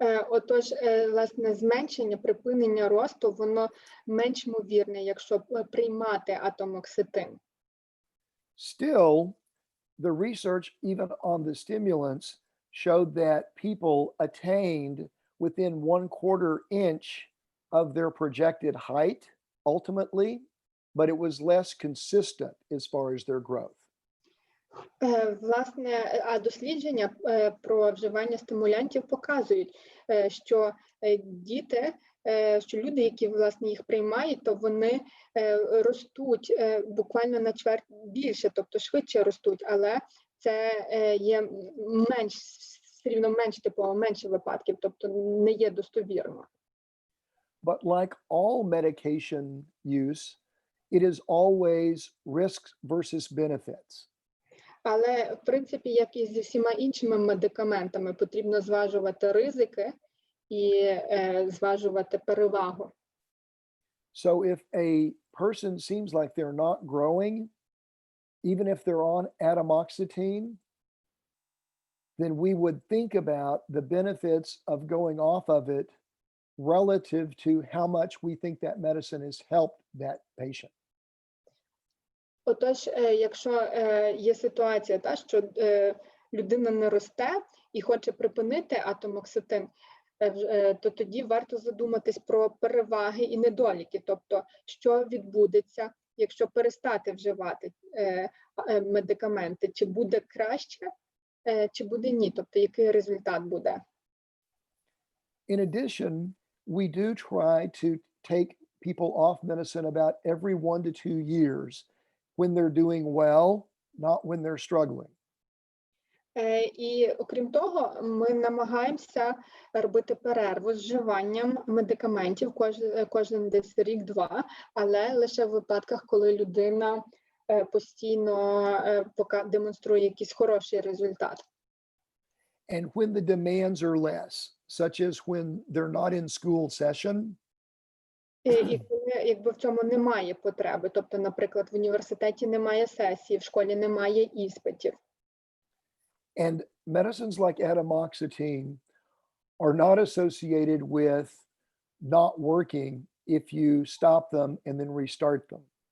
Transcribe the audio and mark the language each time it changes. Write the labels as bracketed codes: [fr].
[uk] Отож, власне, зменшення, припинення росту, воно менш ймовірне, якщо приймати атомоксетин. [en] Still, the research even on the stimulants showed that people attained within 1/4 inch of their projected height ultimately, but it was less consistent as far as their growth. [uk] Власне, дослідження про вживання стимулянтів показують, що діти, що люди, які, власне, їх приймають, то вони ростуть буквально на чверть більше, тобто швидше ростуть, але це є все рівно менше випадків, тобто не є достовірно. [en] But like all medication use, it is always risks versus benefits. [uk] Але, в принципі, як і зі всіма іншими медикаментами, потрібно зважувати ризики і зважувати перевагу. [en] So if a person seems like they're not growing, even if they're on atomoxetine, then we would think about the benefits of going off of it relative to how much we think that medicine has helped that patient. [uk] Отож, якщо є ситуація, що людина не росте і хоче припинити атомоксетин, то тоді варто задуматись про переваги і недоліки, тобто, що відбудеться, якщо перестати вживати медикаменти, чи буде краще, чи буде ні, тобто, який результат буде. [en] In addition, we do try to take people off medicine about every 1 to 2 years when they're doing well, not when they're struggling. [uk] І окрім того, ми намагаємося робити перерву з вживанням медикаментів кожен десь рік-два, але лише в випадках, коли людина постійно демонструє якийсь хороший результат. [en] And when the demands are less, such as when they're not in school session, [uk] І коли, якби в цьому немає потреби, тобто, наприклад, в університеті немає сесії, в школі немає іспитів. [en] and medicines like atomoxetine are not associated with not working if you stop them and then restart them.